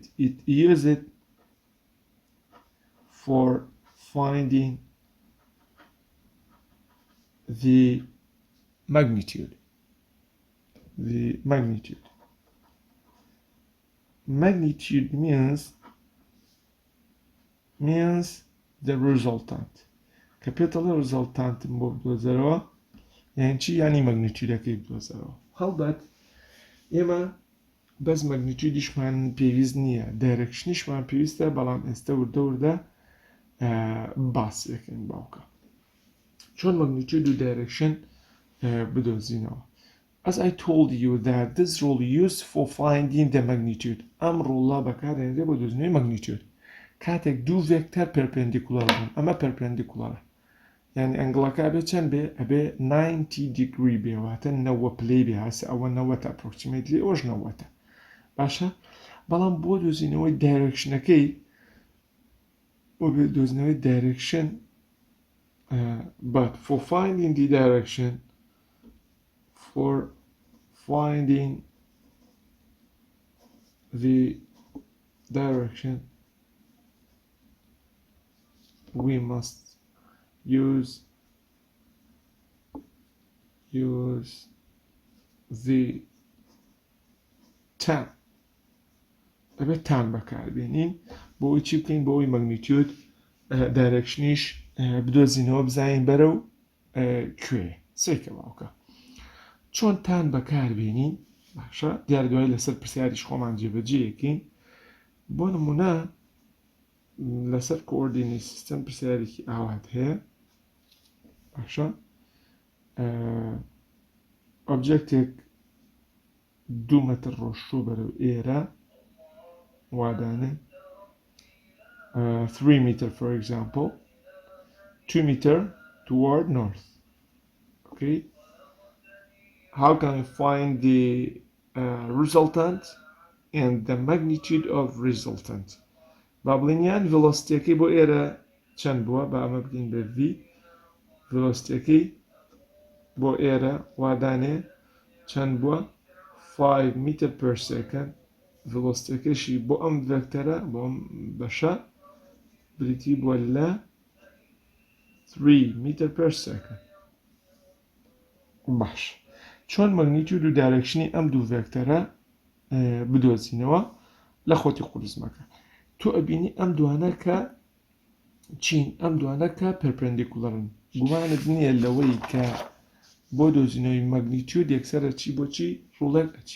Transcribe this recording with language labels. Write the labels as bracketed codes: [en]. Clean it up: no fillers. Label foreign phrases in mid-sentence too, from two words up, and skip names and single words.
[en] It use it for finding the magnitude. Magnitude means the resultant. Capital resultant [ckb] بۆ بدۆزەرەوە یعنی چی یعنی مەگنیتیودەکەی بدۆزەوە هەڵبەت ئێمە بەس مەگنیتیودیشمان پێویست نییە دایرەکشنیشمان پێویستە بەڵام ئێستا وردە وردە باسی دەکەین باوکە چۆن مەگنیتیود و دایرەکشن بدۆزینەوە. [en] As I told you that this rule used for finding the magnitude [ckb] ئەم ڕۆڵە بەکارهێنرێ بۆ دۆزینەوەی مەگنیتیود کاتێک دوو ڤێکتەر پەرپێندیکولار بوون ئەمە پەرپێندیکولارە یعنی ئەنگڵەکە بێ چەند بێ ئەبێ 90 دیگری بێ واتە 90 پلەی بێ هەسە ئەوە 90 ئەپرۆکسیمێتلی ئەوەش 90 باشە بەڵام بۆ دۆزینەوەی دایرەکشنەکەی بۆ بێ دۆزینەوەی دایرەکشن [en] but for finding the direction for finding the direction we must use the tan [ckb] ئەبێ تان بەکاربێنین بۆ ئەوی چی بکەین بۆ ئەوی مەگنیتیود دایرەکشنیش بدۆزینەوە بزانین بەرەو کوێ سێکە باوکە چۆن تان بەکاربێنین باشە دیارە دوای لەسەر پرسیاریش خۆمان جێبەجێیەکەین بۆ نمونە لەسەر کۆردینی سیستەم پرسیارێکی ئاوات هەیە باشە ئۆبجێکتێک 2 مەتر ڕۆژوو بەرەو ئێرە وادانێ [en] 3 meter for example 2 meter toward north okay how can we find the resultant and the magnitude of resultant [ckb] بابلینیان velocity-ەکەی بۆ ئێرە چەند بووە با ئەمە بگەین بە v velocity-ەکەی بۆ ئێرە وادانێ چەند بووە [en] 5 meter per second [ckb] velocity-ەکەشی بۆ ئەم ڤێکتەرە بۆ ئەم بەشە بریتی بووە لە [en] 3 meter per second [ckb] باش چۆن مەگنیتیود و دایرەکشنی ئەم دوو ڤێکتەرە بدۆزینەوە لە خۆتی قورزمەکە تۆ ئەبینی ئەم دوانە کە چین ئەم دوانە کە پەرپێندیکولەرن گومانت نییە لەوەی کە بۆ دۆزینەوەی مەگنیتیود یەکسەرە چی بۆ چی ڕوڵێک